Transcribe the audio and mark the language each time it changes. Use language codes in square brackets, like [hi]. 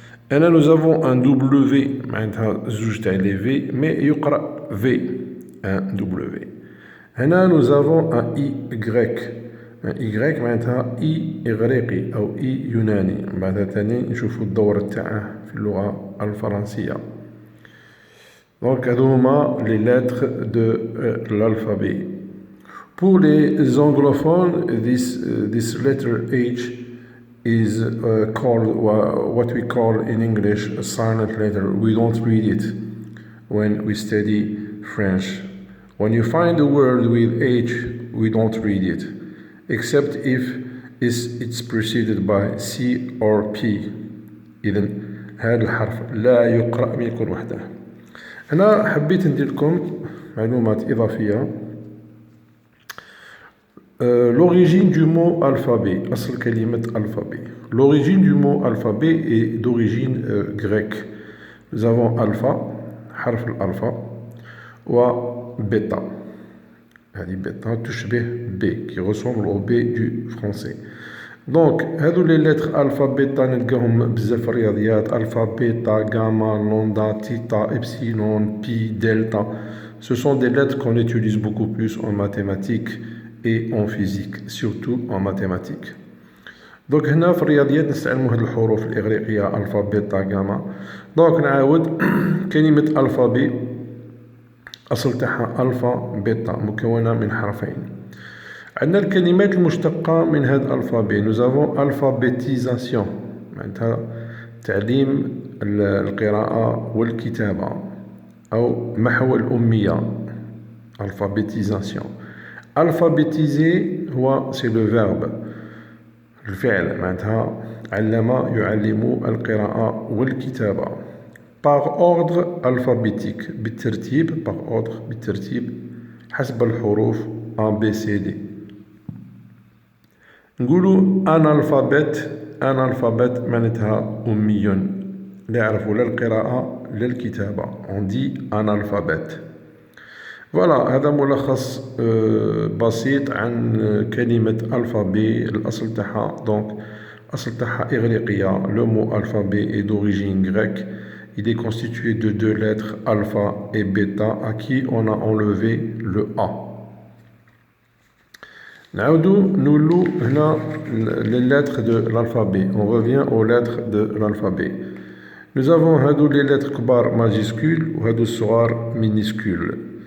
[ar] هنا [fr] nous avons un W [ar] معناتها زوج تاع لي في مي يقرأ V un W. هنا [fr] nous avons un Y [ar] Y معناتها إي إغريقي أو إي يوناني، بعدها تاني نشوفوا الدور تاعه في اللغة الفرنسية. [fr] Donc [ar] هادو هما [fr] les lettres de l'alphabet. [en] Pour les anglophones, this letter H is called what we call in English a silent letter. We don't read it when we study French. When you find a word with H, we don't read it, except if it's preceded by C or P. [ar] إذن هذا الحرف لا يقرأ من يكون وحده. أنا حبيت ندير لكم معلومات إضافية. [fr] L'origine du mot alphabet, [ar] أصل كلمة [fr] alphabet. L'origine du mot alphabet est d'origine grecque. Nous avons alpha, [ar] حرف الألفا, [fr] و bêta. هذه bêta تشبه B, qui ressemble au B du français. [ar] Donc هذو [fr] les lettres [ar] alpha bêta نلقاهم بزاف في الرياضيات alpha bêta gamma lambda theta epsilon pi delta. [fr] Ce sont des lettres qu'on utilise beaucoup plus en mathématiques et en physique, surtout en mathématiques. [ar] Donc هنا في الرياضيات نستعملوا هذه الحروف الإغريقية ألفا بيتا غاما. دونك نعاود كلمة ألفابي أصل تاعها ألفا بيتا مكونة من حرفين. عندنا الكلمات المشتقة من هذا الألفابي. [fr] Nous avons alphabétisation [ar] معناتها تعليم القراءة والكتابة أو محو الأمية alphabétisation. Alphabétiser هو [fr] c'est le verbe [ar] الفعل معناتها علم يعلم القراءة والكتابة [fr] par ordre alphabétique [ar] بالترتيب [fr] par ordre [ar] بالترتيب حسب الحروف A B C D. نقولوا analphabète معناتها أمي لا يعرف لا القراءة لا الكتابة. [fr] on dit analphabète. [ar] Voilà, هذا ملخص بسيط عن كلمة alphabet الأصل تاعها. Donc الأصل تاعها إغريقية. [fr] Le mot alphabet est d'origine grecque. Il est constitué de deux lettres alpha et bêta à qui on a enlevé le A. [ar] نعودو نولو هنا [fr] les lettres de l'alphabet. On revient aux lettres de l'alphabet. Nous avons هادو les lettres كبار majuscules [ar] وهادو الصغار [fr] minuscules.